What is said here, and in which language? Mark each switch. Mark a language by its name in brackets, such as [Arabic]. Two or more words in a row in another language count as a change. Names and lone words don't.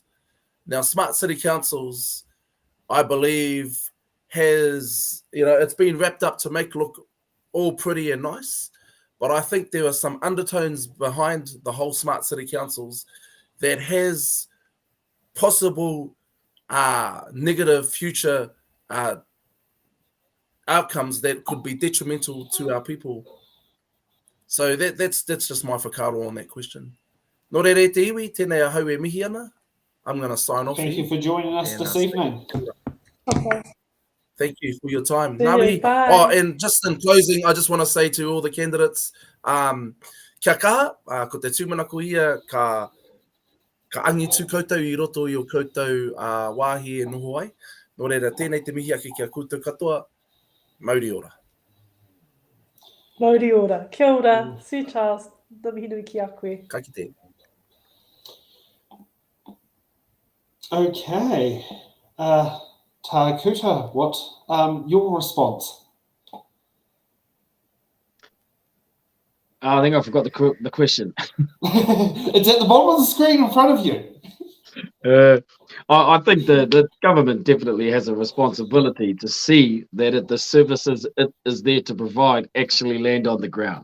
[English] Now, smart city councils, I believe, it's been wrapped up to make look all pretty and nice, but I think there are some undertones behind the whole smart city councils that has possible negative future outcomes that could be detrimental to our people. So that's just my whakaaro on that question. [Māori] Nō reire te iwi, tēnei a hau e mihi ana. [English] I'm going to sign off. Thank you for joining us this evening. Okay. Thank you for your time. Bye. And just in closing, I just want to say to all the candidates, [Māori] kia kaha, ko te tūmanako ia, ka angitu koutou I roto I o koutou wāhi e noho ai. Nō reira, tēnei te mihi ake kia koutou katoa, Maori ora. Maori ora. Kia ora. Sir Charles, te mihi nui ki a koe. Ka kite. [English] Okay. Takuta, what your response? I think I forgot the question. It's at the bottom of the screen in front of you. I think the government definitely has a responsibility to see that the services it is there to provide actually land on the ground.